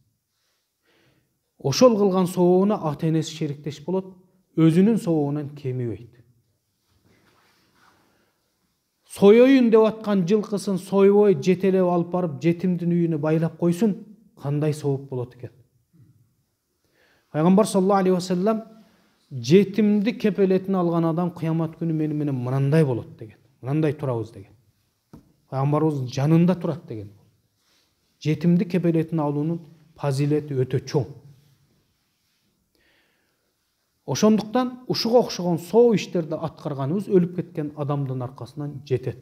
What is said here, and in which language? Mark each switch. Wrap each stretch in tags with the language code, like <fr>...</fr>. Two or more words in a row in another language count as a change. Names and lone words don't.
<ky>Ошол кылган сообуна ата-энеси шериктеш болот, өзүнүн сообунан кемибейт. Соёюн деп аткан жылкысын сойбой жетелеп алып барып жетимдин үйүнө байлап койсун, кандай сооп болот экен. Пайгамбар</ky> <ar>صلى الله عليه وسلم</ar> <ky>жетимди кепелетине алган адам кыямат күнү менен мынандай болот деген. Мынандай турабыз деген. Пайгамбарыбыз жанында турат деген. Жетимди кепелетине алуунун фазилети өтө чоң. Ошондуктан ушуга окшогон соо иштерди аткарганыбыз өлүп кеткен адамдын аркасынан жетет.</ky>